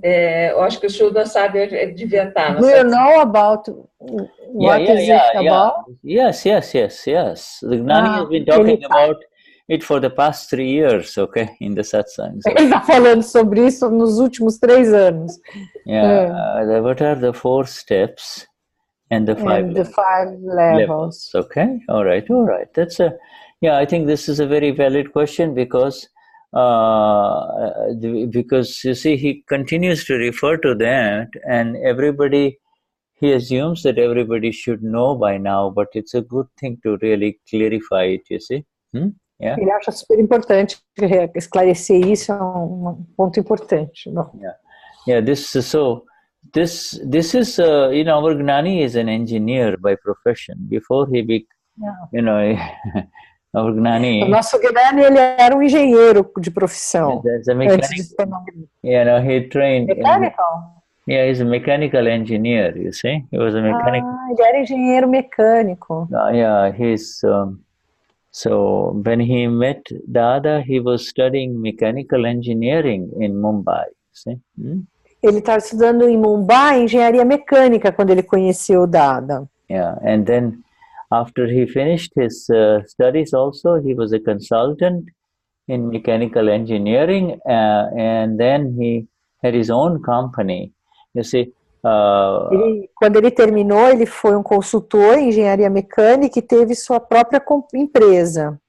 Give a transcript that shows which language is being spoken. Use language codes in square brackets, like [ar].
[pt] Eu acho que o Shuddha sabe, ele devia estar. [en] Do you know about what is it about? Yes. The Gnani has been talking about it for the past 3 years, okay, in the Satsang. So. [pt] Ele está falando sobre isso nos últimos 3 anos. [en] What are the 4 steps and the 5 levels? Okay, all right. That's I think this is a very valid question because you see, he continues to refer to that, and he assumes that everybody should know by now, but it's a good thing to really clarify it, you see. [pt] Ele acha super importante esclarecer isso, é ponto importante. [en] This is our Gnani is an engineer by profession. Before he our Gnani. [pt] O nosso Gnani, ele era engenheiro de profissão. [en] As a mechanic, he trained. Mechanical? He's a mechanical engineer, you see. He was a mechanic. [pt] Ele era engenheiro mecânico. [en] He's so when he met Dada, he was studying mechanical engineering in Mumbai, see? [pt] Ele estava estudando em Mumbai engenharia mecânica quando ele conheceu o Dada. [en] And then after he finished his studies also, he was a consultant in mechanical engineering, and then he had his own company. You see, [pt] Quando ele terminou, ele foi consultor em engenharia mecânica e teve sua própria empresa.